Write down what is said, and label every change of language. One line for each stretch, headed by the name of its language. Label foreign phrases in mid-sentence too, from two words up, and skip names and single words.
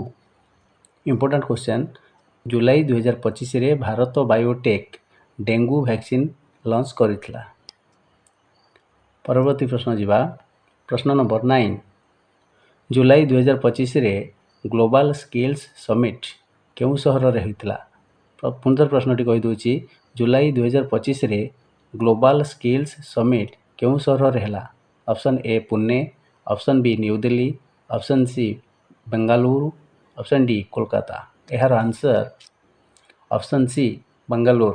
English: important question
Odia: ଜୁଲାଇ 2025 ରେ ଭାରତ ବାୟୋଟେକ
English: dengue vaccine launch
Odia: करिथिला। ପରବର୍ତ୍ତୀ ପ୍ରଶ୍ନ ଯିବା। ପ୍ରଶ୍ନ ନମ୍ବର 9 ଜୁଲାଇ 2025 ରେ ग्लोबल स्किल्स समिट କେଉଁ ସହରରେ ହୋଇଥିଲା? ପୁଣିଥରେ ପ୍ରଶ୍ନଟି କହିଦେଉଛି ଜୁଲାଇ 2025ରେ ଗ୍ଲୋବାଲ ସ୍କିଲ୍ସ ସମିଟ୍ କେଉଁ ସହରରେ ହେଲା? ଅପସନ୍ ଏ ପୁନେ, ଅପସନ୍ ବି ନ୍ୟୁଦିଲ୍ଲୀ, ଅପସନ୍ ସି ବେଙ୍ଗାଲୁରୁ, ଅପସନ୍ ଡି କୋଲକାତା। ଏହାର ଆନ୍ସର ଅପସନ୍ ସି ବେଙ୍ଗାଲୁରୁ।